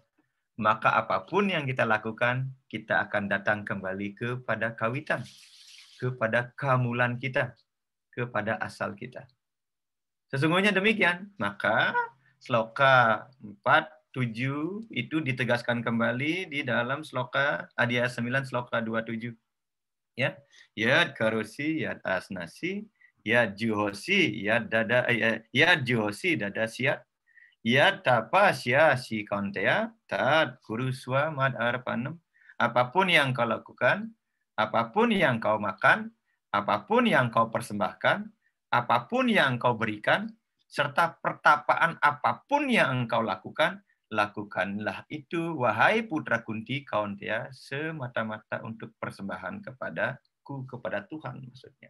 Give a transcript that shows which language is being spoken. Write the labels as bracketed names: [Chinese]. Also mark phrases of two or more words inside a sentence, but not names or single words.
[Indonesian] Maka apapun yang kita lakukan, kita akan datang kembali kepada kawitan, kepada kamulan kita, kepada asal kita. Sesungguhnya demikian. Maka sloka 4, 7 itu ditegaskan kembali di dalam sloka Adya 9 sloka 27. Ya. [Sanskrit] यत् करोषि यत् अश्नासि यत् जुहोषि यत् जुहोषि ददास्यत् यत् तपस्य सि कौन्तेय तत् कुरुष्व मत् अर्पणम्. [Indonesian] Apapun yang kau lakukan, apapun yang kau makan, apapun yang kau persembahkan, apapun yang kau berikan, serta pertapaan apapun yang engkau lakukan, lakukanlah itu, wahai putra Kunti, Kaunteya, semata-mata untuk persembahan kepadaku, kepada Tuhan maksudnya.